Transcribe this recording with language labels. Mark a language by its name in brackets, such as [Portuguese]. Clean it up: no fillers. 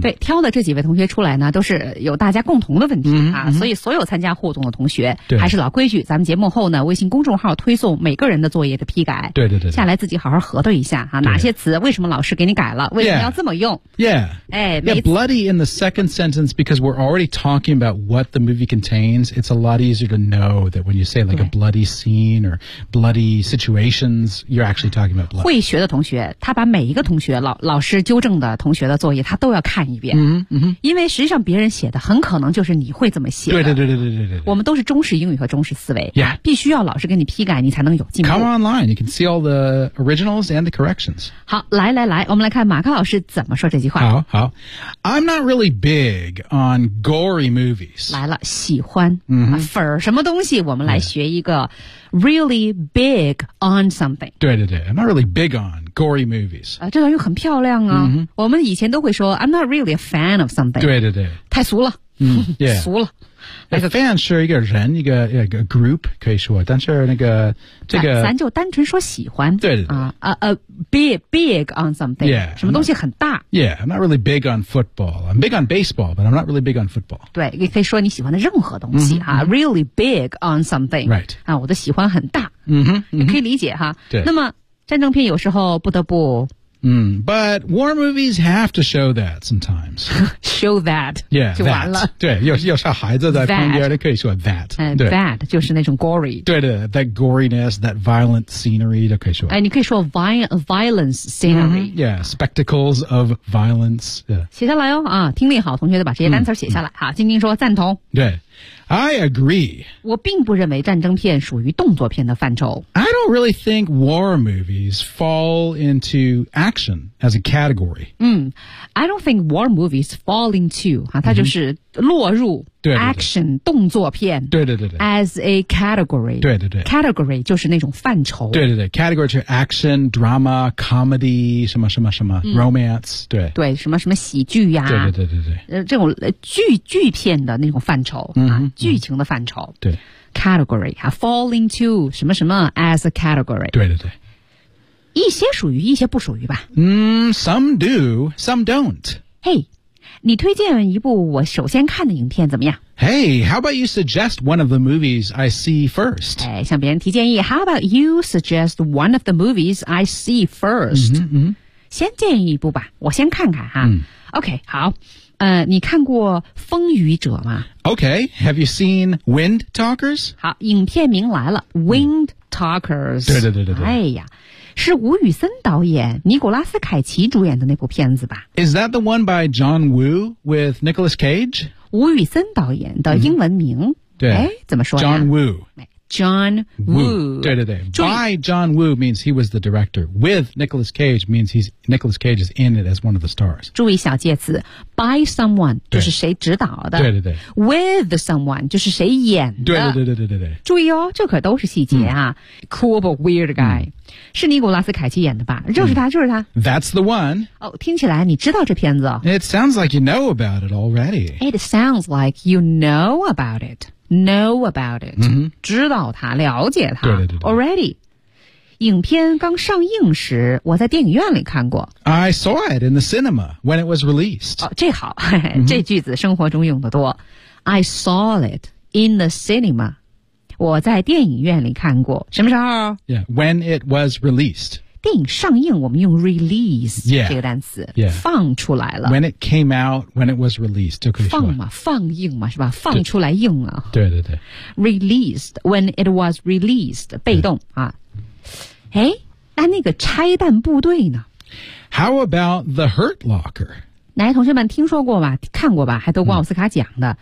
[Chinese] 对，挑的这几位同学出来呢，都是有大家共同的问题啊，所以所有参加互动的同学，还是老规矩，咱们节目后呢，微信公众号推送每个人的作业的批改。对对 对， 对，下来自己好好核对一下啊，哪些词为什么老师给你改了，为什么要这么用？ [English] Yeah, bloody in the second sentence because we're already talking about what the movie contains. It's a lot easier to know that when you say like a bloody scene or bloody situations, you're actually talking about blood. [Chinese] 会学的同学，他把每一个同学老师纠正的同学的作业，他都要看一遍。嗯嗯，因为实际上别人写的很可能就是你会这么写的。对对对对对对对。我们都是中式英语和中式思维。 [English] Yeah. [Chinese] 必须要老师给你批改，你才能有进步。 [English] Come online, you can see all the originals and the corrections. [Chinese] 好，来来来，我们来看马克老师怎么说这句话。好。 [English] 好 I'm not really big on gory movies. [Chinese] 来了，喜欢、 mm-hmm. 啊、粉什么东西？我们来学一个 really big on something. [English] 对对对 ，I'm not really big on gory movies. [Chinese] 啊，这段又很漂亮啊。 Mm-hmm. 我们以前都会说 [English] I'm not really a fan of something. [Chinese] 对对对，太俗了。嗯、yeah. ，俗了。那个 fan 是一个人，一个 group 可以说，但是那个这个、啊，咱就单纯说喜欢。对对对。 [English] Big on something. Yeah. [Chinese] 什么东西很大 [English] ？Yeah, I'm not really big on football. I'm big on baseball, but I'm not really big on football. [Chinese] 对，你可以说你喜欢的任何东西、 mm-hmm. [English] 啊。Really big on something. Right. [Chinese] 啊，我的喜欢很大。嗯哼，可以理解哈。对。那么战争片有时候不得不。 [English] But war movies have to show that sometimes. Show that. Yeah, [Chinese] 就完了。对，有小孩子在旁边，可以说 that。 That 就是那种 gory。 [English] 对的 ，that goriness, that violent scenery [Chinese] 都可以说。哎，你可以说 violence scenery。Mm-hmm, [English] yeah, spectacles of violence、yeah.。 [Chinese] 写下来哦，啊，听力好，同学就把这些单词写下来。好，晶晶说赞同。 [English] 对。I agree. [Chinese] 我并不认为战争片属于动作片的范畴。 [English] I don't really think war movies fall into action as a category. I don't think war movies fall into, [Chinese] 啊，它就是落入 [English] action, [Chinese] 对对对动作片对对对对 [English] as a category. [Chinese] 对对对 Category 就是那种范畴。对对对 ,category 就是 action, drama, comedy, 什么什么什么、romance, 对。对什么什么喜剧呀、对对对对对。这种剧片的那种范畴、剧情的范畴。对。 [English] Category, fall into 什么什么 as a category. [Chinese] 对对对。一些属于一些不属于吧。 [English] Some do, some don't. [Chinese] Hey,你推荐一部我首先看的影片怎么样 [English] ？Hey, how about you suggest one of the movies I see first? [Chinese] 哎，向别人提建议。 [English] How about you suggest one of the movies I see first? 嗯、mm-hmm, mm-hmm. [Chinese] 先建议一部吧，我先看看哈。 OK， 好。你看过《风雨者》吗 [English] ？OK， have you seen Wind Talkers? [Chinese] 好，影片名来了 ，Wind Talkers、嗯。对对对对对。哎呀。是吴宇森导演尼古拉斯凯奇主演的那部片子吧 [English] Is that the one by John Woo with Nicolas Cage? [Chinese] 吴宇森导演的英文名、对怎么说 [English] John Woo John Woo 对对对 By John Woo means he was the director With Nicolas Cage means Nicolas Cage is in it as one of the stars [Chinese] 注意小介词 By someone 就是谁指导的对对对 With someone 就是谁演的对, 对对对对对对。注意哦这可都是细节啊、 [English] Cool but weird guy、 [Chinese] 是尼古拉斯凯奇演的吧就是他就是他 [English] That's the one [Chinese] 哦听起来你知道这片子 [English] It sounds like you know about it already It sounds like you know about it Know about it、 mm-hmm. [Chinese] 知道他了解他对对对对 [English] Already [Chinese] 影片刚上映时我在电影院里看过。 [English] I saw it in the cinema when it was released. [Chinese] 哦，这好，mm-hmm. 这句子生活中用得多。 [English] I saw it in the cinema. [Chinese] 我在电影院里看过。什么时候？ [English] Yeah, when it was released. [Chinese] 电影上映我们用 release、 [English] yeah. [Chinese] 这个单词、 [English] yeah. [Chinese] 放出来了 [English] when it came out, when it was released [Chinese] 就可以放嘛放映嘛是吧放出来映啊对对对 released, when it was released 被动啊诶那那个拆弹部队呢 [English] How about the Hurt Locker? [Chinese] 来同学们听说过吧看过吧还得过奥斯卡奖的、嗯、